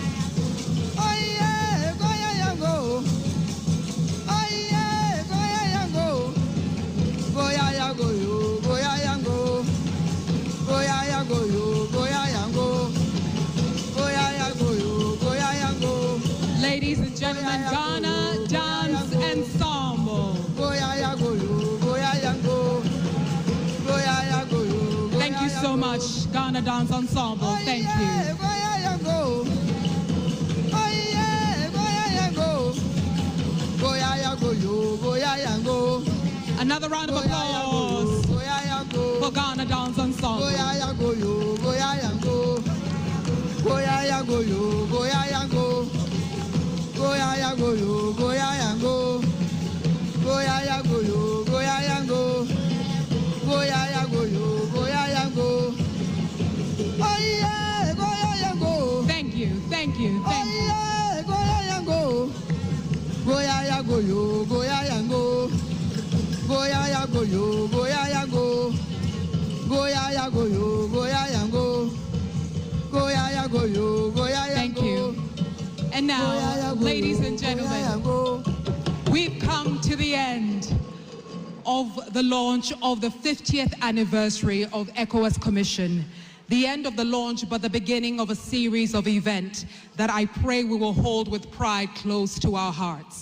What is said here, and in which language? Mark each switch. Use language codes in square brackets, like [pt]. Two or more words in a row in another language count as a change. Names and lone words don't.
[en] Oh yeah, go ya yango. Oh yeah, go ya yango. Go ya ya go yo, go ya yango. Go ya ya go yo, go ya yango. Go ya ya go yo, go ya yango. Ladies and gentlemen, Ghana Dance Ensemble. Go ya ya go yo, go ya yango. Go ya ya go yo. Thank you so much, Ghana Dance Ensemble. Thank you. Go ya yango. Oh yeah, go ya yango. Go ya ya go yo, go ya yango. Another round of applause Go ya yango. for Ghana Dance Ensemble. Go ya ya go yo, go ya yango. Go ya ya go yo, go ya yango. Go ya ya go yo, go ya yango. Go ya ya go yo, go ya yango. Go ya ya go yo, go ya yango. Oh yeah, go ya yango. Thank you, thank you, thank you. Oh yeah, go ya yango. Go ya ya go yo, go ya yango. Go ya ya go yo, go ya yango. Go ya ya go yo, go ya yango. Go ya ya go yo, go ya yango. Thank you. And now, ladies and gentlemen, we've come to the end of the launch of the 50th anniversary of ECOWAS Commission. The end of the launch, but the beginning of a series of events that I pray we will hold with pride close to our hearts.